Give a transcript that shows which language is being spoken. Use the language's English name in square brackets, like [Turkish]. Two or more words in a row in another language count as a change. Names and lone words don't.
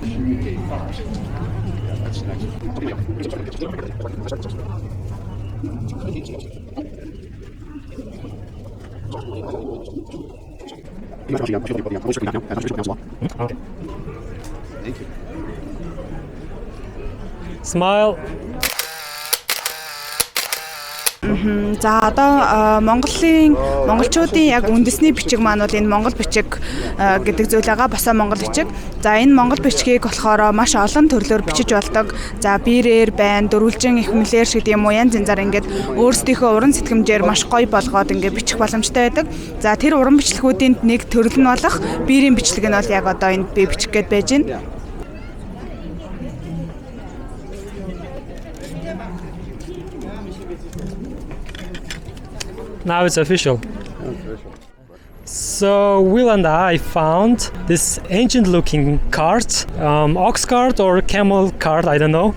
[English] Okay. Thank you. Smile. [Mongolian] За одоо монголчуудын яг үндэсний бичиг маань бол энэ монгол бичиг гэдэг зүйл байгаа, босоо монгол бичиг. За энэ монгол бичгийг болохоор маш олон төрлөөр бичиж болдог. За биерээр байна, дөрвөлжин ихмэлээр шиг юм уу, янз янзаар ингээд өөрсдийнхөө уран сэтгэмжээр маш гоё болгоод ингээд бичих боломжтой байдаг. За тэр уран бичлэгүүдийн нэг төрөл нь болох биерийн бичлэг нь бол яг одоо энд би бичих гээд байж байна. [English] Now it's official. So Will and I found this ancient-looking cart, ox cart or camel cart, I don't know.